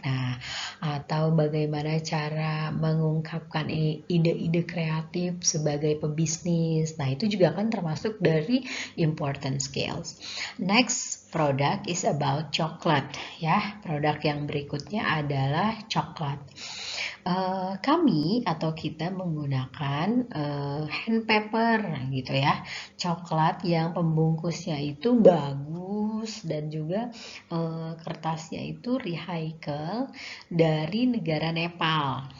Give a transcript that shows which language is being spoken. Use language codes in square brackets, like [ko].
[id] Nah, atau bagaimana cara mengungkapkan ide-ide kreatif sebagai pebisnis. Nah, itu juga kan termasuk dari important skills. [en] Next product is about chocolate ya. [id] Produk yang berikutnya adalah coklat. Kami atau kita menggunakan hand paper gitu ya, coklat yang pembungkusnya itu bagus bagus, dan juga kertasnya itu recycle dari negara Nepal.